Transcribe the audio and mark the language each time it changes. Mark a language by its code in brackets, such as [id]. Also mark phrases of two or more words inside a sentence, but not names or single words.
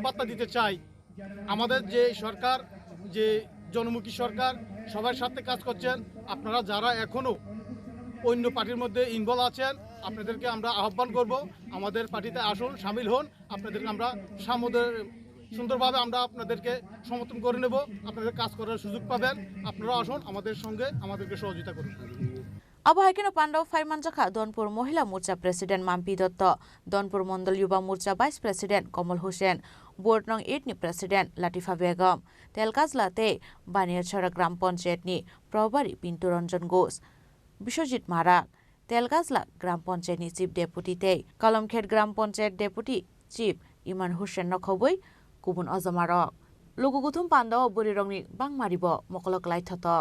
[bn] বার্তা দিতে চাই আমাদের যে সরকার যে জনমুখী সরকার সবার সাথে কাজ করছেন আপনারা যারা এখনো অন্য পার্টির মধ্যে ইনভলভ আছেন আপনাদেরকে আমরা আহ্বান করব আমাদের পার্টিতে আসুন শামিল হন আপনাদেরকে আমরা সুন্দরভাবে আমরা আপনাদেরকে সমর্থন করে নেব আপনাদের কাজ করার সুযোগ পাবেন আপনারা আসুন আমাদের সঙ্গে আমাদেরকে সহযোগিতা করুন [trp] Abo haikeno Pandaw Faimanjaka Donpur Mohila Morcha President Mampi Dotto, Donpur Mondol Yuba Morcha Vice President Kamal Hussein, Board Nong 8 ni President Latifa Begum, Telkajlate Baniachara Gram Panchayat ni Prabhari Pintu Ranjan Ghosh, Biswajit Marak, Telkajla Gram Panchayat ni Chief Deputy te, Kolomkhet Gram Panchayat Deputy Chief Iman Hussein Nokhoboi, Kubun Ozamarok, Luguguthum Pandaw Burirong ni Bangmaribo Mokolok Laithotok.